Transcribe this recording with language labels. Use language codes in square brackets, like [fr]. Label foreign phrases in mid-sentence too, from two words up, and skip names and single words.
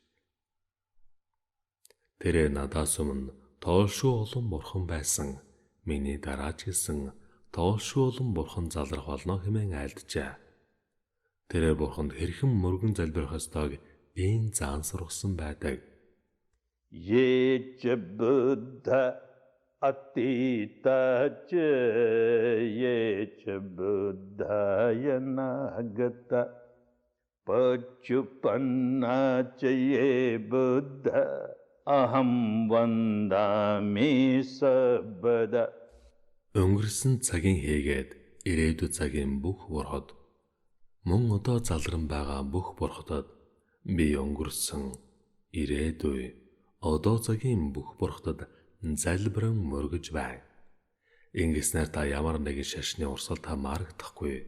[mn] Тэрээр надаас өмнө тоолшгүй олон Бурхан байсан. Миний дараа ч гэсэн тоолшгүй олон Бурхан залрах болно хэмээн айлджээ. Тэрээр Бурханд хэрхэн мөргөн залбирах ёстойг ийм заан сургасан байдаг. [pi] Ye cha Buddha atita cha ye cha Buddha yanagata pachupanna cha ye Buddha aham vandami sabada. [mn] Өнгөрсөн цагийн хийгээд ирээдүйд цагийн бүх бурхад мөн одоо залран байгаа бүх бурхадад би өнгөрсөн ирээдүй одоо цагийн бүх бурхадад залбиран мөргөж байна. Ингэснээр та ямар нэгэн шашны урсгалд хамаарагдахгүй.